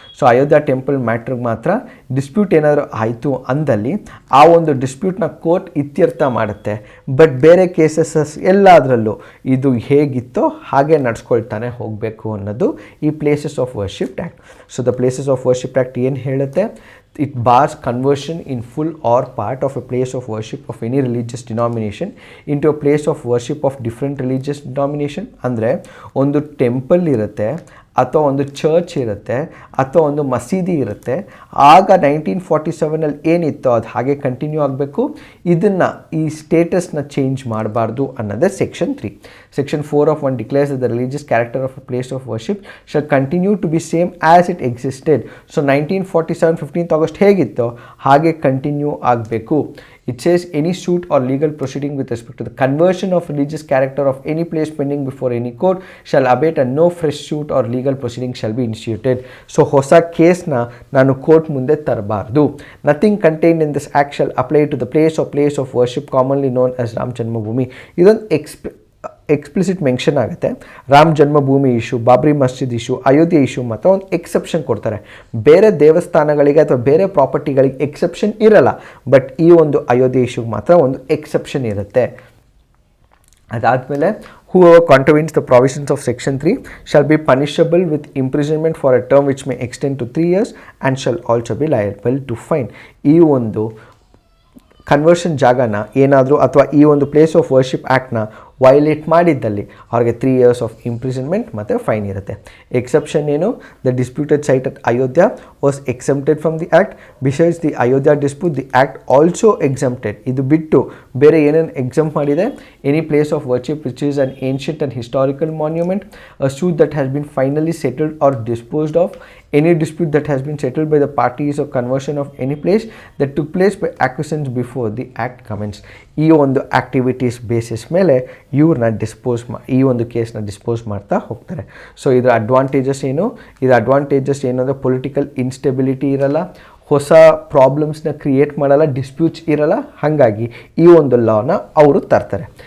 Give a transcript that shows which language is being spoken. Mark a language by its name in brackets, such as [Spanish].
[Kannada] So Ayodhya temple ಮ್ಯಾಟ್ರಿಗೆ ಮಾತ್ರ dispute ಏನಾದರೂ ಆಯಿತು ಅಂದಲ್ಲಿ ಆ ಒಂದು ಡಿಸ್ಪ್ಯೂಟ್ನ ಕೋರ್ಟ್ ಇತ್ಯರ್ಥ ಮಾಡುತ್ತೆ. ಬಟ್ ಬೇರೆ ಕೇಸಸ್ ಎಲ್ಲದರಲ್ಲೂ ಇದು ಹೇಗಿತ್ತೋ ಹಾಗೆ ನಡ್ಸ್ಕೊಳ್ತಾನೆ ಹೋಗಬೇಕು ಅನ್ನೋದು ಈ places of worship act. So the places of worship act ಏನು ಹೇಳುತ್ತೆ? [English] It bars conversion in full or part of a place of worship of any religious denomination into a place of worship of different religious denomination. [Kannada] ಅಂದರೆ ಒಂದು temple ಇರುತ್ತೆ ಅಥವಾ ಒಂದು church ಇರುತ್ತೆ ಅಥವಾ ಒಂದು ಮಸೀದಿ ಇರುತ್ತೆ, ಆಗ 1947 ಏನಿತ್ತೋ ಅದು ಹಾಗೆ ಕಂಟಿನ್ಯೂ ಆಗಬೇಕು. ಇದನ್ನು ಈ ಸ್ಟೇಟಸ್ನ ಚೇಂಜ್ ಮಾಡಬಾರ್ದು ಅನ್ನೋದೇ section 3. [English] Section 4 of 1 declares that the religious character of a place of worship shall continue to be same as it existed. [Kannada] So 1947 15th August ಹೇಗಿತ್ತೋ ಹಾಗೆ ಕಂಟಿನ್ಯೂ ಆಗಬೇಕು. [English] It says any suit or legal proceeding with respect to the conversion of religious character of any place pending before any court shall abate and no fresh suit or legal proceeding shall be initiated. [Kannada] So ಹೊಸ ಕೇಸ್ನ ನಾನು court ಮುಂದೆ ತರಬಾರ್ದು. [English] Nothing contained in this act shall apply to the place of worship commonly known as Ram Janmabhoomi. [Kannada] ಇದೊಂದು explicit mention ಆಗುತ್ತೆ. ರಾಮ್ ಜನ್ಮಭೂಮಿ issue, Babri ಮಸ್ಜಿದ್ issue, Ayodhya issue ಮಾತ್ರ ಒಂದು exception ಕೊಡ್ತಾರೆ. ಬೇರೆ ದೇವಸ್ಥಾನಗಳಿಗೆ ಅಥವಾ ಬೇರೆ ಪ್ರಾಪರ್ಟಿಗಳಿಗೆ ಎಕ್ಸೆಪ್ಷನ್ ಇರಲ್ಲ. ಬಟ್ ಈ ಒಂದು ಅಯೋಧ್ಯೆ ಇಶ್ಯೂಗೆ ಮಾತ್ರ ಒಂದು ಎಕ್ಸೆಪ್ಷನ್ ಇರುತ್ತೆ. ಅದಾದಮೇಲೆ [English] whoever contravenes the provisions of section 3 shall be punishable with imprisonment for a term which may extend to 3 years and shall also be liable to fine. [Kannada] ಈ ಒಂದು ಕನ್ವರ್ಷನ್ ಜಾಗನ ಏನಾದರೂ ಅಥವಾ ಈ ಒಂದು ಪ್ಲೇಸ್ ಆಫ್ ವರ್ಷಿಪ್ ಆ್ಯಕ್ಟ್ನ ವೈಲೇಟ್ ಮಾಡಿದ್ದಲ್ಲಿ ಅವ್ರಿಗೆ 3 years of imprisonment ಮತ್ತು fine ಇರುತ್ತೆ. ಎಕ್ಸೆಪ್ಷನ್ ಏನು? [English] The disputed site at Ayodhya was exempted from the act. Besides the Ayodhya dispute the act also exempted. [Kannada] ಇದು ಬಿಟ್ಟು ಬೇರೆ ಏನೇನು ಎಕ್ಸೆಂಪ್ಟ್ ಮಾಡಿದೆ? [English] Any place of worship which is an ancient and historical monument, a suit that has been finally settled or disposed of, any dispute that has been settled by the parties or conversion of any place that took place by acquiescence before the act commenced. [Kannada] ಈ ಒಂದು activities basis ಮೇಲೆ ಇವ್ರನ್ನ ಈ ಒಂದು ಕೇಸ್ನ dispose ಮಾಡ್ತಾ ಹೋಗ್ತಾರೆ. So ಇದರ ಅಡ್ವಾಂಟೇಜಸ್ ಏನು? ಇದರ ಅಡ್ವಾಂಟೇಜಸ್ ಏನು ಅಂದರೆ ಪೊಲಿಟಿಕಲ್ ಇನ್ಸ್ಟೆಬಿಲಿಟಿ ಇರಲ್ಲ, ಹೊಸ ಪ್ರಾಬ್ಲಮ್ಸ್ನ ಕ್ರಿಯೇಟ್ ಮಾಡಲ್ಲ, ಡಿಸ್ಪ್ಯೂಟ್ಸ್ ಇರಲ್ಲ. ಹಾಗಾಗಿ ಈ ಒಂದು ಲಾನ ಅವರು ತರ್ತಾರೆ.